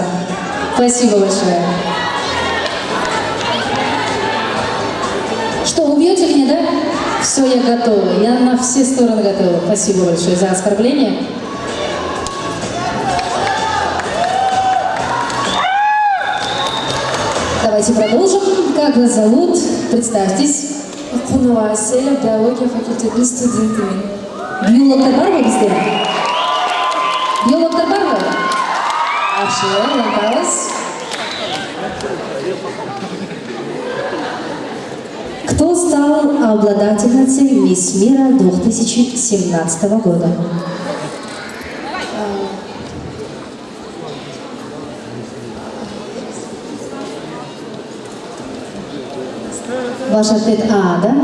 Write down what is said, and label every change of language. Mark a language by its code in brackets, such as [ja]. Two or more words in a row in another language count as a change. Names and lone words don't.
[ru] Спасибо большое. Что, убьете меня, да? Все, я готова. Я на все стороны готова. Спасибо большое за оскорбление. Давайте продолжим. Как вас зовут? Представьтесь. [kk] Кунова Аселя, биология факультетінің студентімін. Биологтар бар ма бізде? Биологтар бар ма? Жақсы, лаңқабыз. [ru] Кто стал обладательницей Мисс Мира 2017 года? Ваш ответ А, да?